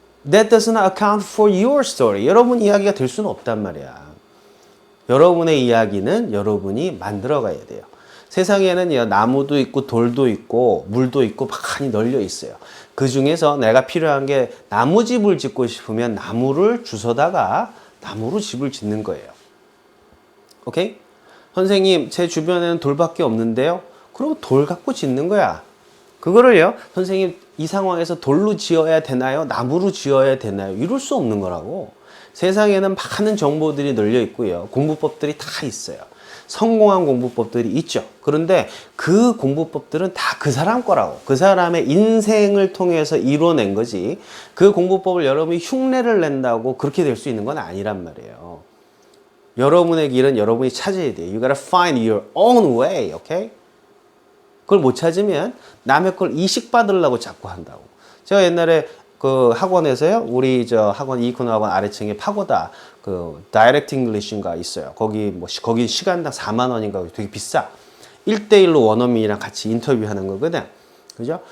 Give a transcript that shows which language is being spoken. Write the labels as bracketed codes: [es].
[en] That does not account for your story. [ko] 여러분 이야기가 될 수는 없단 말이야. 여러분의 이야기는 여러분이 만들어가야 돼요. 세상에는 나무도 있고 돌도 있고 물도 있고 많이 널려 있어요. 그 중에서 내가 필요한 게 나무집을 짓고 싶으면 나무를 주워다가 나무로 집을 짓는 거예요. 오케이? 선생님 제 주변에는 돌밖에 없는데요. 그럼 돌 갖고 짓는 거야. 그거를요. 선생님 이 상황에서 돌로 지어야 되나요? 나무로 지어야 되나요? 이럴 수 없는 거라고. 세상에는 많은 정보들이 널려 있고요. 공부법들이 다 있어요. 성공한 공부법들이 있죠. 그런데 그 공부법들은 다 그 사람 거라고. 그 사람의 인생을 통해서 이뤄낸 거지. 그 공부법을 여러분이 흉내를 낸다고 그렇게 될 수 있는 건 아니란 말이에요. 여러분의 길은 여러분이 찾아야 돼요. [en] You gotta find your own way, okay? [ko] 그걸 못 찾으면 남의 걸 이식받으려고 자꾸 한다고. 제가 옛날에 그 학원에서요, 우리 학원 이코노 학원 아래층에 파고다 다이렉트 잉글리시인가 있어요. 거기 시간당 4만 원인가 되게 비싸. 1대1로 원어민이랑 같이 인터뷰하는 거거든. 그죠?